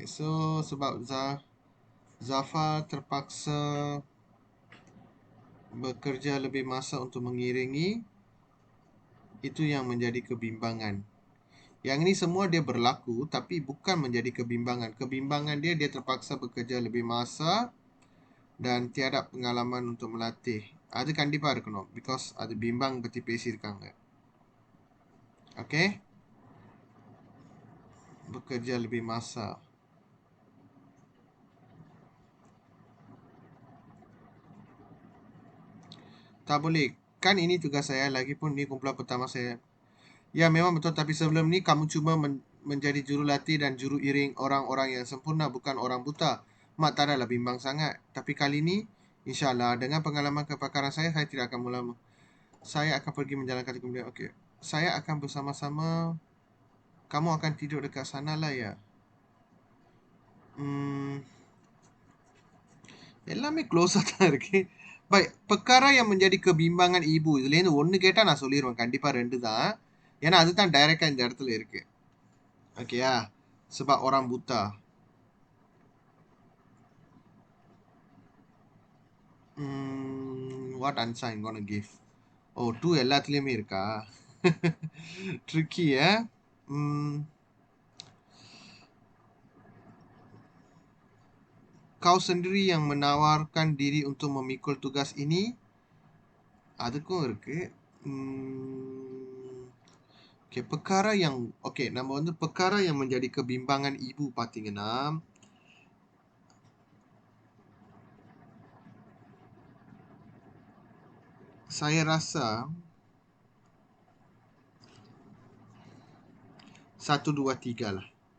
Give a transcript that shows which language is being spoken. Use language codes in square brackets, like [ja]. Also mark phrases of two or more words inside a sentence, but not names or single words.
[ms] So sebab Zafar terpaksa bekerja lebih masa untuk mengiringi, itu yang menjadi kebimbangan. Yang ini semua dia berlaku tapi bukan menjadi kebimbangan. Kebimbangan dia terpaksa bekerja lebih masa dan tiada pengalaman untuk melatih. [ta] அது கண்டிப்பா இருக்கணும். Because அது bimbang பத்தி பேசியிருக்காங்க. [ms] Okay? Bekerja lebih masa. Tak boleh. Kan ini tugas saya. Lagipun ni kumpulan pertama saya. Ya memang betul. Tapi sebelum ni kamu cuma menjadi jurulatih dan juru iring orang-orang yang sempurna. Bukan orang buta. Mak tak adalah bimbang sangat. Tapi kali ni InsyaAllah dengan pengalaman kepakaran saya tidak akan melama. Saya akan pergi menjalankan kemudian. Okey. Saya akan bersama-sama. Kamu akan tidur dekat sana lah ya. [ta] எல்லாமே க்ளோஸாக தான் இருக்கு. பட் [ms] perkara yang menjadi kebimbangan ibu [ta] இதுலேருந்து ஒன்று கேட்டால் நான் சொல்லிடுவேன் கண்டிப்பாக 2 தான். ஏன்னா அதுதான் டைரெக்டாக இந்த இடத்துல இருக்கு. ஓகேயா? [ms] sebab orang buta. [en] What answer I'm gonna give? [ta] Oh, 2 எல்லாத்துலேயுமே இருக்கா? [ms] Tricky Kau sendiri yang menawarkan diri untuk memikul tugas ini. [ta] அதுக்கும் இருக்கு. [ms] Okay, perkara yang [ta] நம்ம வந்து [ms] perkara yang menjadi kebimbangan ibu பார்த்தீங்கன்னா saya rasa 1 2 3 lah.